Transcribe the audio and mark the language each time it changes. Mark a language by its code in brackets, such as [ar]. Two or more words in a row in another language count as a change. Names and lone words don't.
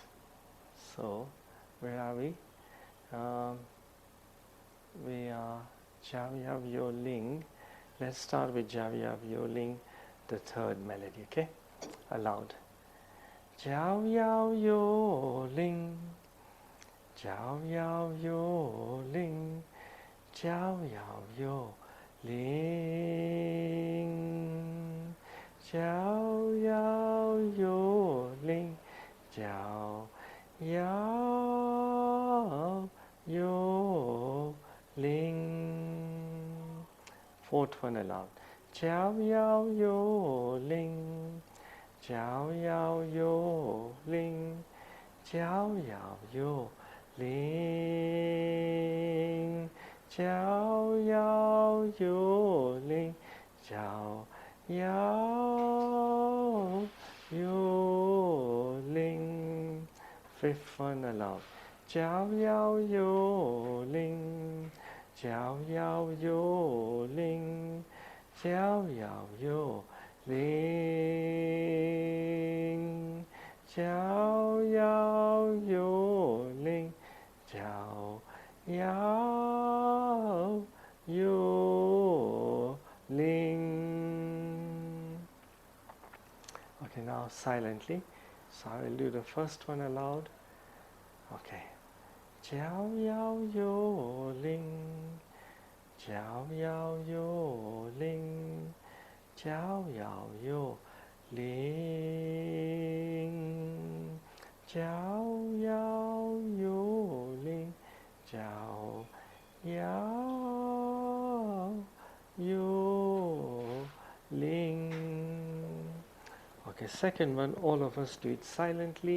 [en] So, where are we? We are Jiao Yo Ling. Let's start with Jiao Yo Ling, the third melody, okay? Aloud. Jiao Yo Ling, Jiao Yo Ling, Jiao Yo Ling, Jiao Yo Ling, Jiao yao, yo, ling. Fourth one aloud. Jiao yao yo ling. Jiao yao yo ling. Jiao yao yo ling. Jiao yao yo ling. Jiao yao yo ling. Fifth one aloud. Jiao yao yo ling. Jiao yao yo ling. Jiao yao yo ling. Jiao yao yo ling. Jiao yao yo ling. Okay, now silently. So I will do the first one aloud. Okay. Jiao yao yo ling. Jiao yao yo ling. Jiao yao yo ling. Jiao yao yo ling. Jiao yao yo ling. Okay, second one, all of us do it silently.